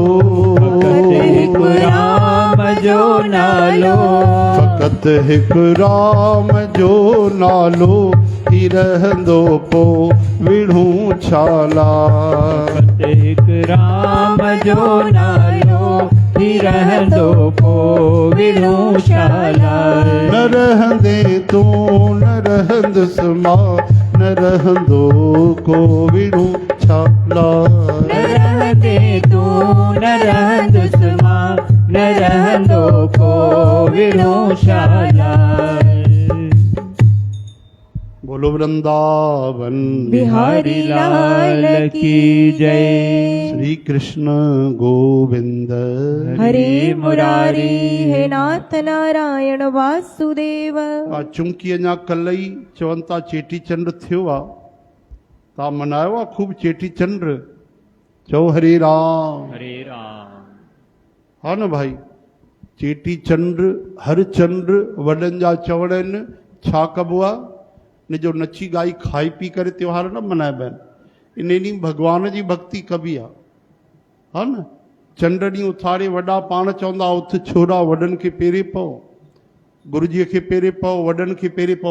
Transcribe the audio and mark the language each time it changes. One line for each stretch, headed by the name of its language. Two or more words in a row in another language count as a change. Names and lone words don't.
Sindhi: फकत हिक राम जो नालो, फकत हिक राम जो नालो ही रहंदो पो विणु शालाए। फकत हिक राम जो नालो ही रहंदो को विणु शालाए। न रहंदे तू न रहंदुस मां न रहंदो को विणु शालाए। न रहंदे तू न रहंदुस मां न रहंदो को विणु शालाए।
Hindi: बोलो वृंदावन बिहारी लाल की जय। श्री कृष्ण गोविंद हरे मुरारी हे नाथ नारायण वासुदेव।
Sindhi: चूंकि अञा कल्ह ई चवनि था चेटी चंड थियो आहे, तव्हां मनायो आहे खूब चेटी चंड? चओ हरे राम। हरे राम। हा न भाई, चेटी चंड हर चंड वॾनि जा चवण आहिनि। छा कबो आहे? इन जो नची ॻाई खाई पी करे त्योहार न मल्हाइबा आहिनि। इन ॾींहुं भॻवान जी भक्ति कबी आहे, हा न। चंड ॾींहुं उथारे वॾा पाण चवंदा उथ छोरा वॾनि खे पेरे पओ, गुरुजीअ खे पेरे पओ, वॾनि खे पेरे पओ।